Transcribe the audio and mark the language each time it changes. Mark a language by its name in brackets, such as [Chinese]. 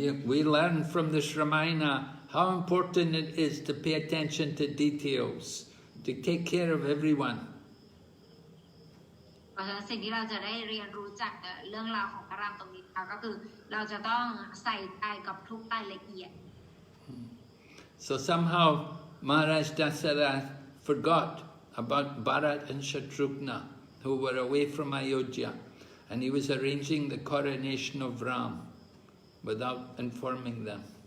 [English] We learn from this Ramayana how important it is to pay attention to details, to take care of everyone. [Thai] เพราะฉะนั้นสิ่งที่เราจะได้เรียนรู้จากเรื่องราวของพระรามตรงนี้ก็คือเราจะต้องใส่ใจกับทุกรายละเอียด [English] So somehow Maharaj Dasarath forgot about Bharat and Shatrughna, who were away from Ayodhya, and he was arranging the coronation of Ram without informing them.